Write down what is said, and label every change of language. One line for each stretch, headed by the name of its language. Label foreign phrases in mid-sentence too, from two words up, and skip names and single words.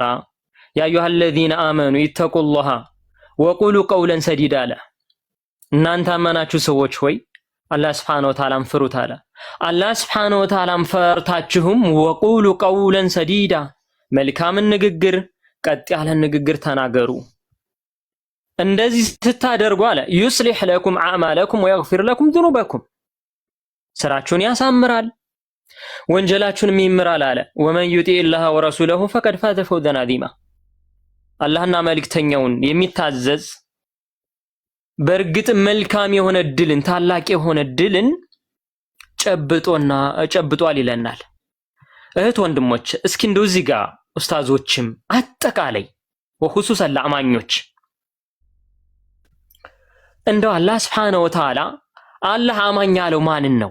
Arabic: يا أيها الذين آمنوا اتقوا الله وقولوا قولا سديدا
Amharic: አለ። እናንተ አማናችሁ ሰዎች ሆይ አላህ
Arabic: سبحانه و
Amharic: Ta'ala ፍሩት አለ። አላህ
Arabic: سبحانه وتعالى
Amharic: ፈርታችሁም
Arabic: وقولوا قولا سديدا
Amharic: መልካምን ንግግር ቀጥ ያለ ንግግር ተናገሩ። እንደዚህ ስታደርጉ አለ
Arabic: يصلح لكم اعمالكم ويغفر لكم ذنوبكم
Amharic: ስራችሁን ያሳምራል ወንጀላችሁንም ይምራል አለ።
Arabic: ومن يطع الله ورسوله فقد فاز فوزا عظيما
Amharic: አላህና መልእክተኛውን የሚታዘዝ በእርግጥ መልካም የሆነ ድልን ታላቅ የሆነ ድልን ጨብጧል ይለናል። እህት ወንድሞች እስኪ እንደው እዚህ ጋር ኡስታዞችም አጠቃላይ ወኹሱሰን ለአማኞች እንደው አላህ
Arabic: سبحانه وتعالى
Amharic: አላህ አማኝ ያለው ማንን ነው?